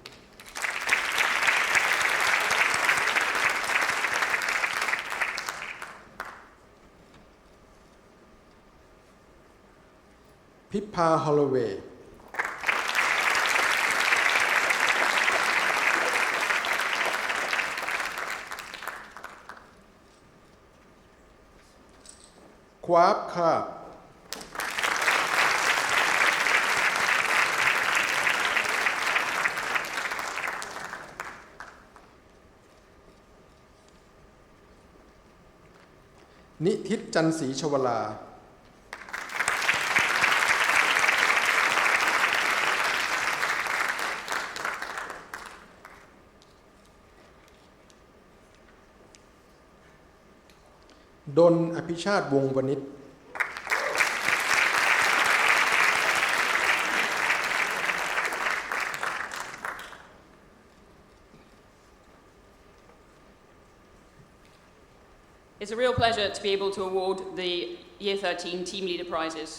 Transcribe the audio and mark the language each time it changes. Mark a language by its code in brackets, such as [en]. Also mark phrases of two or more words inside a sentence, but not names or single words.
[en] Pippa Holloway. Kwap Krab. นิทิตจันทร์ศรีชวลา ดลอภิชาติวงศ์วณิช It's a real pleasure to be able to award the Year 13 Team Leader Prizes.